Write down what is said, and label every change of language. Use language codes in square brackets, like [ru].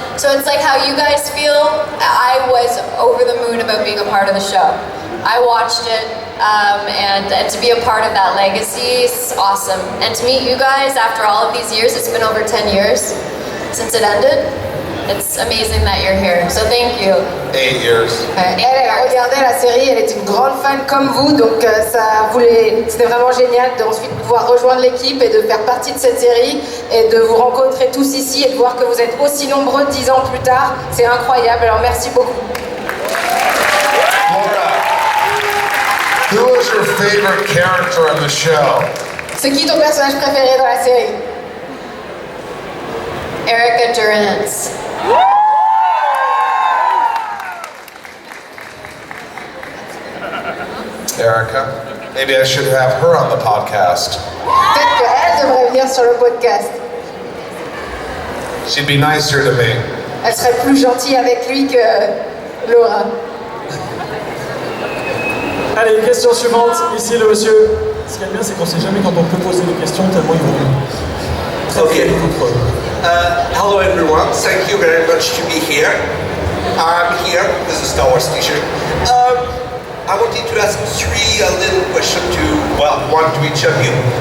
[en] So it's like how you guys feel. I was over the moon about being a part of the show. I watched it, and to be a part of that legacy is awesome. And to meet you guys after all of these years, it's been over 10 years since it ended. It's amazing that you're here, so thank you. 8 years. [fr] Elle regardait la série, elle est une grande fan comme vous, donc c'était vraiment génial d'ensuite pouvoir rejoindre l'équipe et de faire partie de cette série et de vous rencontrer tous ici et de voir que vous êtes aussi nombreux 10 ans plus tard. C'est incroyable, alors merci beaucoup. [en] Laura, who was your favorite character on the show? [fr] C'est qui ton personnage préféré dans la série? [en] Erica Durance. Erica. Maybe I should have her on the podcast. [fr] Peut-être qu'elle devrait venir sur le podcast. [en] She'd be nicer to me. [fr] Elle serait plus gentille avec lui que Laura. Allez, question suivante. Ici, le monsieur. Ce qui est bien, c'est qu'on ne sait jamais quand on peut poser des questions tellement ils vont. [en] Okay. Hello everyone, thank you very much to be here. I'm here with a Star Wars t-shirt. I wanted to ask three little questions to, well, one to each of you.